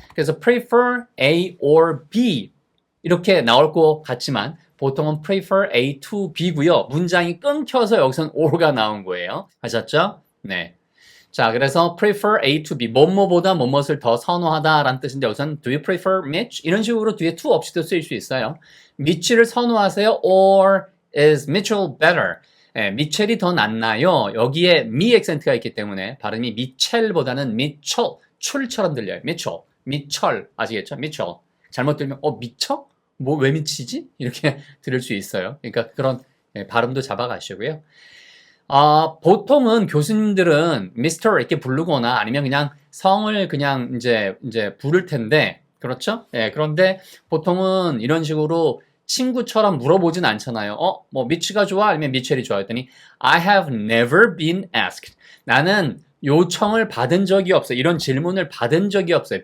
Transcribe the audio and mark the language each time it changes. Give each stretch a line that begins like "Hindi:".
Korean: 그래서
English: prefer A or B
Korean: 이렇게 나올 것 같지만 보통은
English: prefer A to B
Korean: 고요. 문장이 끊겨서 여기서는 or가 나온 거예요. 아셨죠? 네. 자, 그래서
English: prefer A to B,
Korean: 뭐뭐보다 뭐뭇을 더 선호하다라는 뜻인데 여기서는
English: do you prefer Mitch?
Korean: 이런 식으로 뒤에 to 없이도 쓰일 수 있어요. 미치를 선호하세요?
English: or is Mitchell better?
Korean: 미첼이 더 낫나요? 여기에 미 액센트가 있기 때문에 발음이 미첼보다는 미철, 출처럼 들려요. 미철, 아시겠죠? 미철. 잘못 들으면 미쳐? 뭐 왜 미치지? 이렇게 들을 수 있어요. 그러니까 그런 발음도 잡아가시고요. 보통은 교수님들은 미스터 이렇게 부르거나 아니면 그냥 성을 그냥 이제 부를 텐데, 그렇죠? 그런데 보통은 이런 식으로 친구처럼 물어보진 않잖아요. 뭐 미치가 좋아? 아니면 미첼이 좋아? 했더니
English: I have never been asked.
Korean: 나는 요청을 받은 적이 없어요. 이런 질문을 받은 적이 없어요.